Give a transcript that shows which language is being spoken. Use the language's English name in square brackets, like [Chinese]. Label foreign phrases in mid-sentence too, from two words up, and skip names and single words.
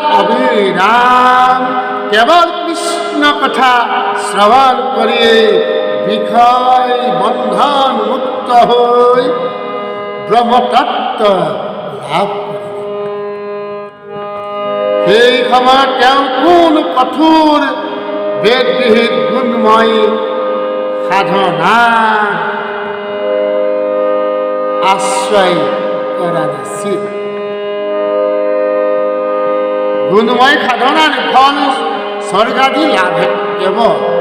[Bangla] অবিরাম কেবল কৃষ্ণ কথা শ্রবণ করিয়ে বিষয় বন্ধন মুক্ত হই ব্রহ্মতত্ত্ব লাভ করে। [Assamese] সেই সময়ত তেওঁ কোন কঠোৰ বেদবিহিত গুণময় সাধনা আশ্ৰয় কৰা নাছিল। গুণময় সাধনাৰ ফল স্বৰ্গাদি লাভে কেৱল।